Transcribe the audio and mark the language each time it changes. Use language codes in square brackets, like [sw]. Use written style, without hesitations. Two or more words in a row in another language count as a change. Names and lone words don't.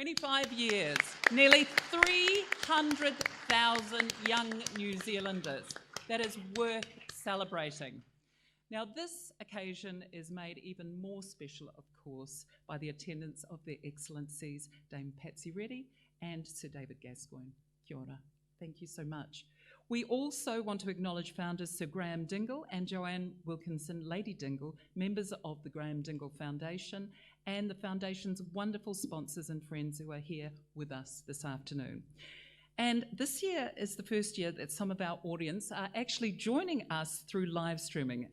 [en] 25 years, nearly 300,000 young New Zealanders. That is worth celebrating. Now, this occasion is made even more special, of course, by the attendance of their Excellencies Dame Patsy Reddy and Sir David Gascoigne. [mi] Kia ora. [en] Thank you so much. We also want to acknowledge founders Sir Graham Dingle and Joanne Wilkinson, Lady Dingle, members of the Graham Dingle Foundation, and the Foundation's wonderful sponsors and friends who are here with us this afternoon. And this year is the first year that some of our audience are actually joining us through live streaming.